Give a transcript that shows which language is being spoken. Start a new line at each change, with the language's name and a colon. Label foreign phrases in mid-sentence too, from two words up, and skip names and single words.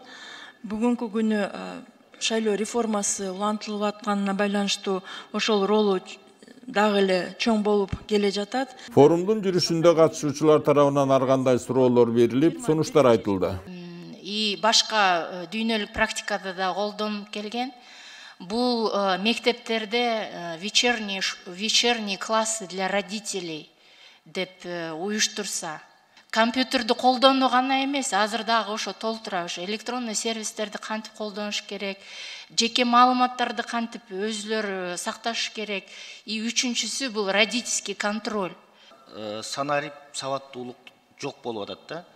Kyrgyz: Бүгүнкү күнү шайлоо реформасы улантылып атканына байланыштуу ошол ролу дагы эле чоң болуп келе жатат. Форумдун жүрүшүндө катышуучулар тарабынан ар кандай суроолор берилип, сунуштар айтылды. И башка дүйнөлүк практикада да колдонуп келген. Бул мектептерде
Russian: вечерний классы для родителей
Kyrgyz: деп уюштурса, компьютерди колдонуу гана эмес, азыр дагы ошо толтура, ошо электронный сервистерди кантип колдонуш керек, жеке маалыматтарды кантип өзүлөрү сакташ керек. И үчүнчүсү бул
Russian: родительский контроль.
Kyrgyz: Санарип сабаттуулук жок болуп атат да.